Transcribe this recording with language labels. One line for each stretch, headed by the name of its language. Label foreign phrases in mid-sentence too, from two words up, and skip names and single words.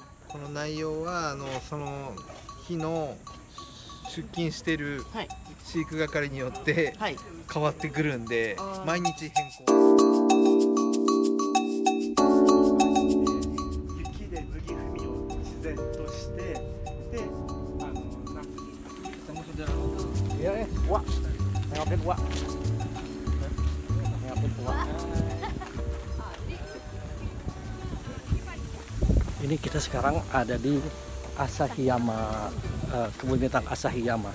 Japanese: この内容はその日の出勤してる飼育係によって変わってくるんで、毎日変更。雪で麦踏みを自然として、で、
Indonesian: wak, nengokin wak, nengokin wak. Ini kita sekarang ada di Asahiyama, kebun binatang Asahiyama.